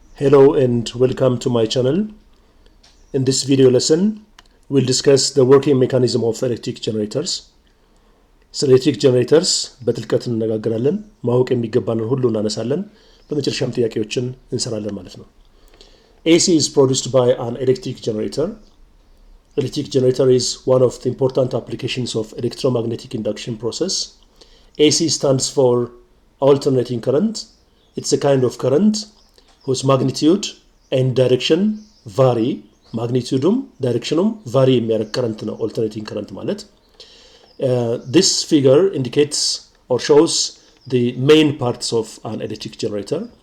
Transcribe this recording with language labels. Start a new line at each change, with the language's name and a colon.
English: Hello and welcome to my channel. In this video lesson, we'll discuss the working mechanism of electric generators.
Amharic: ስለ ኤሌክትሪክ ጀነሬተርስ በጥልቀት እንነጋገራለን። ማወቅ የሚገባንን ሁሉ እናነሳለን። በመጨረሻም ጥያቄዎችን እንሰራለን ማለት ነው።
English: AC is produced by an electric generator. Electric generator is one of the important applications of electromagnetic induction process. AC stands for alternating current. It's a kind of current whose magnitude and direction vary.
Amharic: Magnitudeum directionum vary የሚያደርግ current ነው alternating current ማለት።
English: This figure indicates or shows the main parts of an electric generator.